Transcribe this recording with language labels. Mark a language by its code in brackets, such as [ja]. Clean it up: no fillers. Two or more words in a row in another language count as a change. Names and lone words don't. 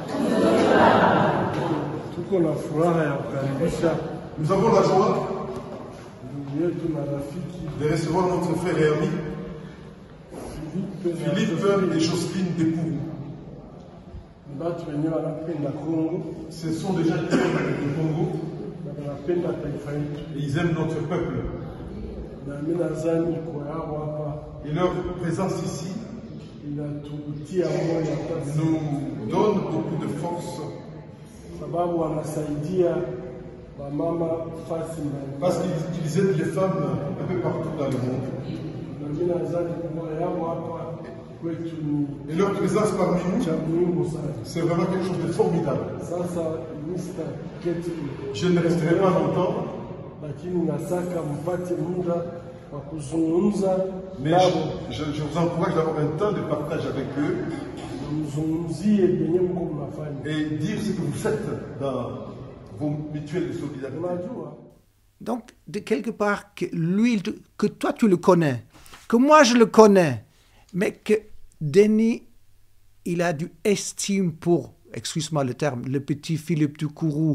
[sw] tuko na furaha ya kukaribisha [fr] Nous avons la joie [sw] ndugu yetu na rafiki [fr] de recevoir notre frère et ami Philippe et Jocelyne Depourou. [sw] ni batu wenye wanapenda Kongo [fr] Ce sont des gens qui aiment le Congo [sw] na wanapenda taifa yetu, [fr] et ils aiment notre peuple. [sw] na mimi nadhani kwa yao hapa [fr] Et leur présence ici [sw] inatutia moyo kabisa, [fr] nous donne beaucoup de force [sw] sababu wanasaidia wamama fasi [fr] parce [sw] mbalimbali. [fr] qu'ils aident les femmes un peu partout dans le monde. [sw] Na mimi nadhani kwa yao hapa kwetu ni [fr] Et leur présence parmi nous, [sw] cha muhimu sana. [fr] c'est vraiment quelque chose de formidable. [sw] Sasa Mr. Keti, [fr] Je ne resterai pas longtemps, [sw] lakini nasaka mpate muda wa kuzungumza [fr] mais [sw] nao, [fr] je vous encourage d'avoir un temps de partage avec eux [sw] na mzungumzie yenye mko mnafanya. [fr] et dire ce que vous faites dans vos mutuelles de solidarité. [sw] Unajua, [fr] Donc, de quelque part, que lui, que toi tu le connais, que moi je le connais, mais que Denis, il a du estime pour, excuse-moi le terme, le petit Philippe du Kourou.